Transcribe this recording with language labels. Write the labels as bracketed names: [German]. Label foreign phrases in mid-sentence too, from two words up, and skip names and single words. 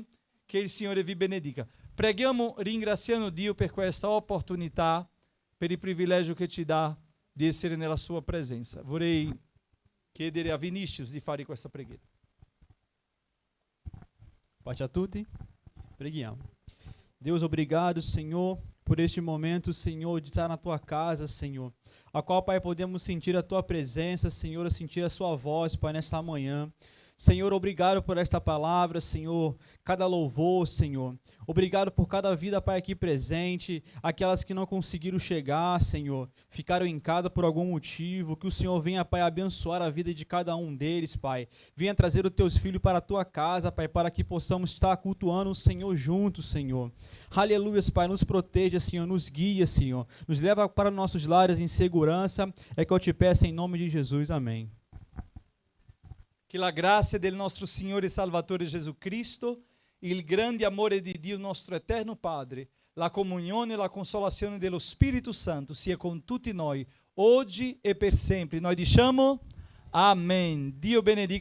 [Italian] Che il Signore vi benedica. Preghiamo ringraziando Dio per questa opportunità, per il privilegio che ci dà di essere nella sua presenza. Vorrei chiedere a Vinicius di fare questa preghiera. Pace a tutti. Preghiamo. [Portuguese] Deus, obrigado, Senhor, por este momento, Senhor, de estar na Tua casa, Senhor, a qual, Pai, podemos sentir a Tua presença, Senhor, sentir a Sua voz, Pai, nesta manhã. Senhor, obrigado por esta palavra, Senhor, cada louvor, Senhor. Obrigado por cada vida, Pai, aqui presente, aquelas que não conseguiram chegar, Senhor, ficaram em casa por algum motivo, que o Senhor venha, Pai, abençoar a vida de cada um deles, Pai. Venha trazer os Teus filhos para a Tua casa, Pai, para que possamos estar cultuando o Senhor juntos, Senhor. Aleluia, Pai, nos proteja, Senhor, nos guia, Senhor, nos leva para nossos lares em segurança, é que eu te peço em nome de Jesus, amém. [Italian] Che la grazia del nostro Signore e Salvatore Gesù Cristo, il grande amore di Dio nostro eterno Padre, la comunione e la consolazione dello Spirito Santo sia con tutti noi, oggi e per sempre. Noi diciamo Amen. Dio benedica.